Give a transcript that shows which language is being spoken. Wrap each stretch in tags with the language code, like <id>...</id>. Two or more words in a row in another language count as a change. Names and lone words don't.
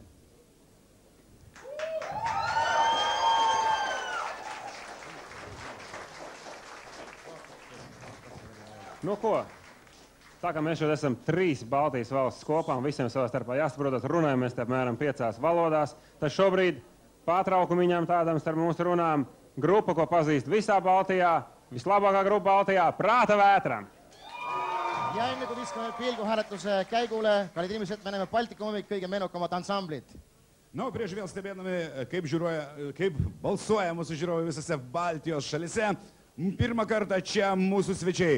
<lv>Nu ko? Tā kā mēs šeit esam 3 Baltijas valsts kopā un visiem savā starpā jāsaprotas, runājamies te apmēram 5 valodās, tad šobrīd pārtraukumu viņam tādam starp mūsu runām grupa, ko pazīst visā Baltijā, vislabākā grupa Baltijā, Prāta Vētram.</lv> <et>Ja enne kui viskame pilgu hääletuse käigule, kallid inimesed, me näeme Baltikumi kõige menukamad ansamblit.</et> <lt>Nu, prieš vėl stebėdami, kaip balsuoja mūsų žiūrovai visose Baltijos šalise, pirmą kartą čia mūsų svečiai.</lt>